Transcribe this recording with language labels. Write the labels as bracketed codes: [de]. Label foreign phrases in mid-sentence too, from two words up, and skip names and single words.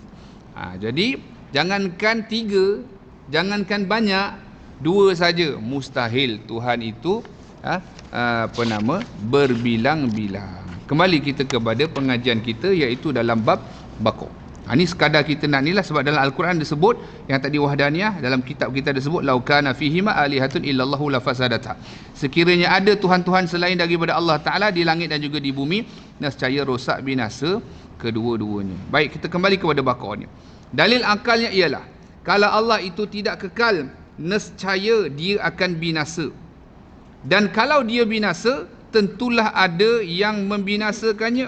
[ms] Jadi jangankan 3, jangankan banyak, 2 saja mustahil Tuhan itu berbilang-bilang. Kembali kita kepada pengajian kita, iaitu dalam bab Baqarah. Ini sekadar kita nak nilah, sebab dalam Al-Quran disebut yang tadi wahdaniyah, dalam kitab kita disebut [ar] لو كان فيهما آلهة إلا الله لفسدتا. [ms] Sekiranya ada tuhan-tuhan selain daripada Allah Taala di langit dan juga di bumi, nescaya rosak binasa kedua-duanya. Baik, kita kembali kepada Baqarah ni. Dalil akalnya ialah kalau Allah itu tidak kekal, nescaya dia akan binasa. Dan kalau dia binasa, tentulah ada yang membinasakannya.